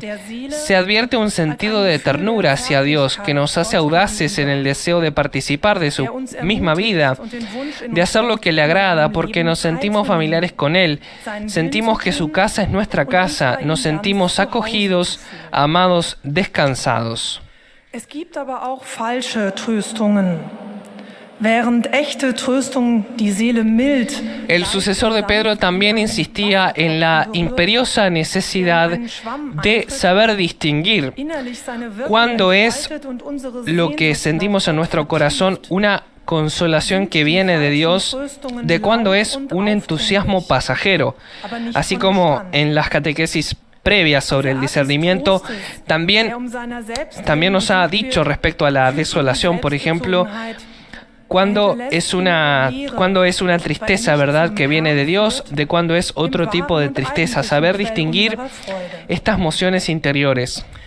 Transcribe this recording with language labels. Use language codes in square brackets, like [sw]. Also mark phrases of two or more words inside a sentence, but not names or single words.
[es] Se advierte un sentido de ternura hacia Dios que nos hace audaces en el deseo de participar de su misma vida, de hacer lo que le agrada, porque nos sentimos familiares con Él, sentimos que su casa es nuestra casa, nos sentimos acogidos, amados, descansados. [de] Es gibt aber auch falsche Tröstungen. Während echte Tröstung die Seele mild. [es] El sucesor de Pedro también insistía en la imperiosa necesidad de saber distinguir cuándo es lo que sentimos en nuestro corazón una consolación que viene de Dios, de cuándo es un entusiasmo pasajero, así como en las catequesis previas sobre el discernimiento, también nos ha dicho respecto a la desolación, por ejemplo, cuándo es una tristeza, ¿verdad?, que viene de Dios, de cuándo es otro tipo de tristeza, saber distinguir estas emociones interiores.